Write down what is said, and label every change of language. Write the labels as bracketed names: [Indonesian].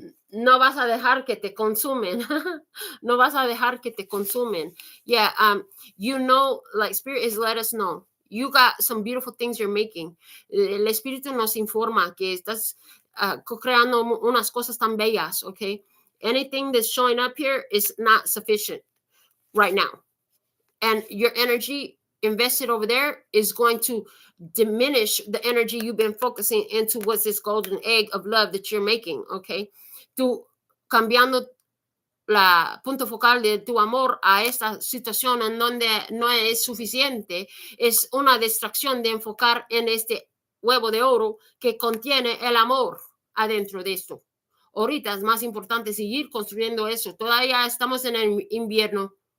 [Spanish] No vas a dejar que te consumen. No vas a dejar que te consumen. [English] Yeah, like Spirit has let us know. You got some beautiful things you're making. [Spanish] El Espíritu nos informa que estás creando unas cosas tan bellas, okay? [English] Anything that's showing up here is not sufficient right now. And your energy invested over there is going to diminish the energy you've been focusing into what's this golden egg of love that you're making, okay? [Spanish] Tú cambiando la punto focal de tu amor a esta situación en donde no es suficiente, es una distracción de enfocar en este huevo de oro que contiene el amor adentro de esto. Ahorita es más importante seguir construyendo eso. Todavía estamos en el invierno.